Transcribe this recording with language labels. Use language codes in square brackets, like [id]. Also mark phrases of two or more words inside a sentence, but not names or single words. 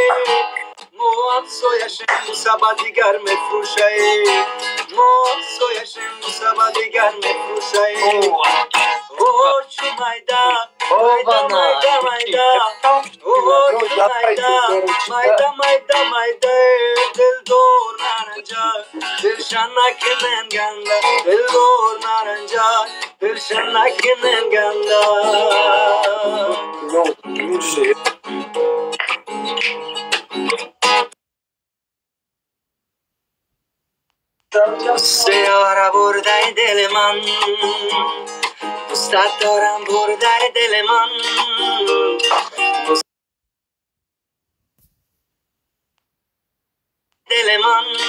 [tg] мо ҳамсояшем бусаба дигар мефрӯшае мо ҳамсояшем бусаба дигар мефрӯшае хочу майда майда майда майда хочу майда майда майда майда дилдор наранҷа дилшанакинен ганда дилдор наранҷа дилшанакинен ганда [fa] سیاره برده دل من دوستت دارم برده دل من دل من